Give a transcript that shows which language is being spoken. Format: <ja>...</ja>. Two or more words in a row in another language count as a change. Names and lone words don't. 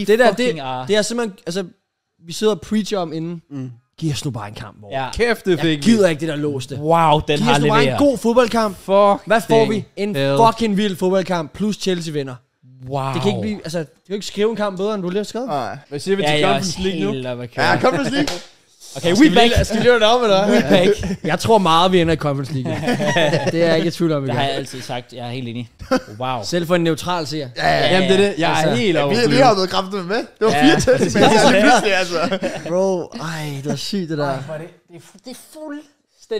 <da>Det der, det er simpelthen... Altså, vi sidder og preacher om inden. Giv os nu bare en kamp, hvor. Ja. Kæft, det Jeg fik gider ikke det der låste. Wow, den Giv har os nu bare en leveret. god fodboldkamp. Fuck. Hvad får vi? En hell. fucking vild fodboldkamp, plus Chelsea vinder. Wow. Det kan ikke blive... Altså, du kan ikke skrive en kamp bedre, end du lige har skrevet. Nej. Hvad siger vi til Ja, jeg er Conference League nu? helt oppe at Ja, køre. Conference League.</da> <en>Okay, we back.</en> <da>Skal vi lave det om, eller?</da> <en>We back.</en> <da>Jeg tror meget, vi ender i Conference League. Det er jeg ikke i tvivl om, vi Det har gør. jeg altid sagt. Jeg er helt enig. Wow. Selv for en neutral seer. Ja. Jamen, det er det. Jeg er Altså, helt over Vi har været kraftigt med. Det var 4 tæt, men det er lige pludselig, altså. Bro, det er sygt, det der. Det er fuldstændig vanvittigt, det</da>